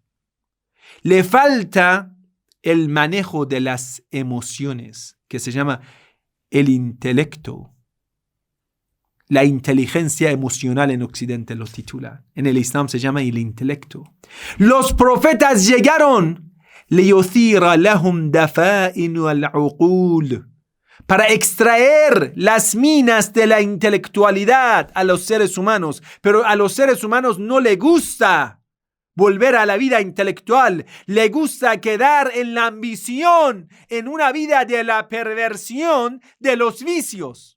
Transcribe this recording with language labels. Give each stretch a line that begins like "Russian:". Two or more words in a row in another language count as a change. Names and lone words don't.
Spanish: Le falta el manejo de las emociones, que se llama el intelecto. La inteligencia emocional en Occidente lo titula. En el Islam se llama el intelecto. Los profetas llegaron
Arabic: ليثير لهم دفائن العقول
Spanish: para extraer las minas de la intelectualidad a los seres humanos, pero a los seres humanos no les gusta volver a la vida intelectual, le gusta quedar en la ambición, en una vida de la perversión de los vicios.